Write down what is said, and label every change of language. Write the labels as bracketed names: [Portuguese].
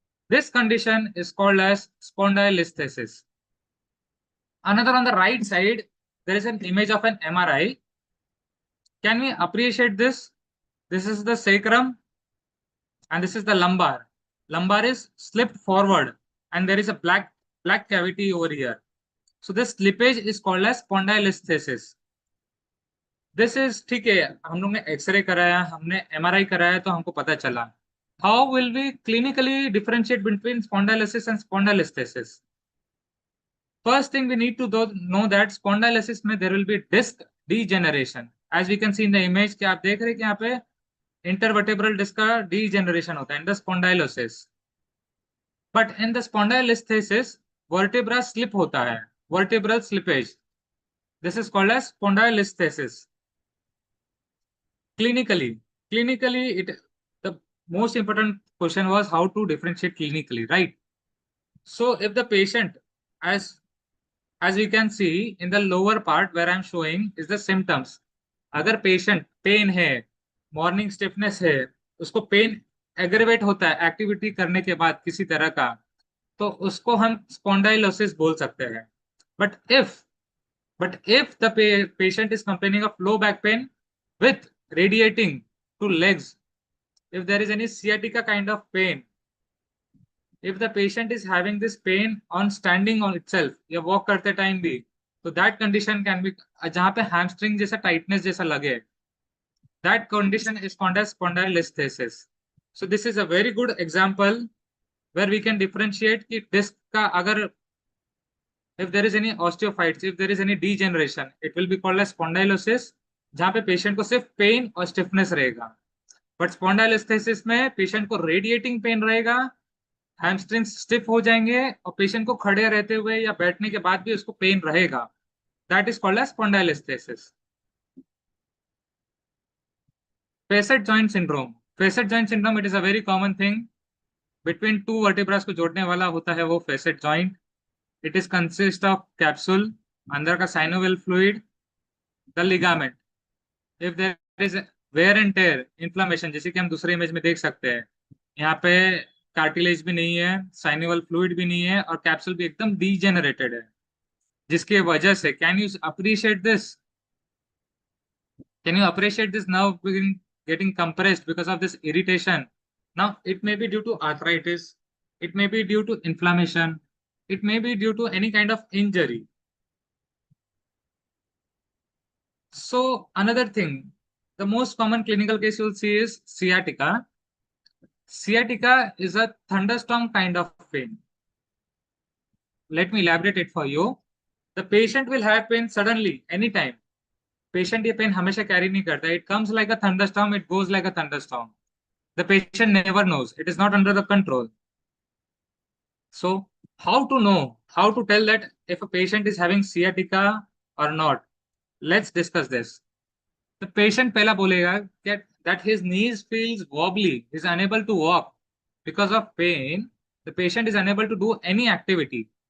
[English] This condition is called as spondylolisthesis. Another on the right side, there is an image of an MRI. Can we appreciate this? This is the sacrum and this is the lumbar. Lumbar is slipped forward and there is a black cavity over here. So this slippage is called as spondylolisthesis. [Hindi] This is ठीक है, हम लोग ने x ray कराया, हमने MRI कराया, तो हमको पता चला. [English] How will we clinically differentiate between spondylosis and spondylolisthesis? First thing we need to know that spondylosis में there will be disc degeneration. As we can see in the image [Hindi] कि आप देख रहे हैं कि यहाँ पे [English] intervertebral disc का degeneration होता है in the spondylosis. But in the spondylolisthesis, vertebra slip होता है, vertebral slippage. This is called as spondylolisthesis. Clinically, the most important question was how to differentiate clinically, right? So if the patient, as we can see in the lower part where I'm showing is the symptoms. अगर patient pain है, morning stiffness है, [Hindi] उसको pen aggravate होता है activity करने के बाद किसी तरह का, तो उसको हम स्पॉन्डाइलोसिस बोल सकते हैं। [English] But if But if the patient is complaining of low back pain with radiating to legs, if there is any sciatica kind of pain, if the patient is having this pain on standing on itself या walk करते time भी, तो that condition can be जहाँ पे hamstring जैसा tightness जैसा लगे, that condition is called as spondylolisthesis. So this is a very good example where we can differentiate कि disc का अगर if there is any osteophytes, if there is any degeneration, it will be called as spondylosis, [Hindi] जहाँ पे patient को सिर्फ pen और stiffness रहेगा। But स्पॉन्डाइलोस्थेसिस में पेशेंट को रेडिएटिंग पेन रहेगा, हैमस्ट्रिंग्स स्टिफ हो जाएंगे और पेशेंट को खड़े रहते हुए या बैठने के बाद भी उसको पेन रहेगा। [English] That is called as spondylolisthesis. Facet joint syndrome, facet joint syndrome it is a very common thing, between two vertebras [Hindi] को जोड़ने वाला होता है वो [English] Facet joint. It is consist of capsule, अंदर का synovial fluid, the ligament. If there is wear and tear, [Hindi] inflammation, जैसे कि हम दूसरे इमेज में देख सकते हैं, यहाँ पे कार्टिलेज भी नहीं है, साइनोवियल फ्लूइड भी नहीं है और कैप्सूल भी एकदम डीजेनरेटेड है, जिसके वजह से [English] Can you appreciate this, can you appreciate this nerve getting compressed because of this irritation? Now, it may be due to arthritis, it may be due to inflammation, it may be due to any kind of injury. So, another thing, the most common clinical case you'll see is sciatica. Sciatica is a thunderstorm kind of pain. Let me elaborate it for you. The patient will have pain suddenly, anytime. [Hindi] Patient ये pen हमेशा carry नहीं करता, [English] It comes like a thunderstorm, it goes like a thunderstorm, the patient never knows, it is not under the control. So how to know, how to tell that if a patient is having sciatica or not? Let's discuss this. The patient [Hindi] पहला बोलेगा [English] that his knees feels wobbly, he is unable to walk because of pain, the patient is unable to do any activity.